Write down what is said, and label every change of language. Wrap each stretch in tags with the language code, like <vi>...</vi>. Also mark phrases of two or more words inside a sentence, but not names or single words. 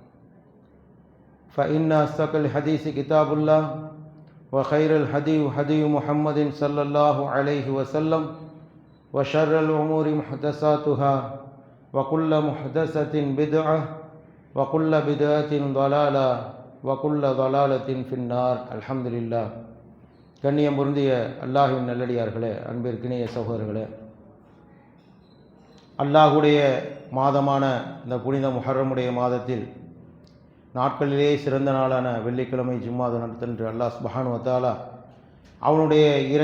<ar>فإن أصدق الحديث كتاب الله وخير الهدي هدي محمد صلى الله عليه وسلم وشر الأمور محدثاتها وكل محدثة بدعة وكل بدعة ضلالة وكل ضلالة في النار الحمد لله.</ar> <ta>கண்ணியம் பொருந்திய அல்லாஹ்வின் நல்லடியார்களே, அன்பிற்கினிய சகோதரர்களே, அல்லாஹுடைய மாதமான இந்த புனித முஹர்ரமுடைய மாதத்தில் நாட்களிலே சிறந்த நாளான வெள்ளிக்கிழமை ஜும்மா தினத்தன்று</ta> <ar>الله سبحانه وتعالى</ar> <ta>அவனுடைய இறை</ta>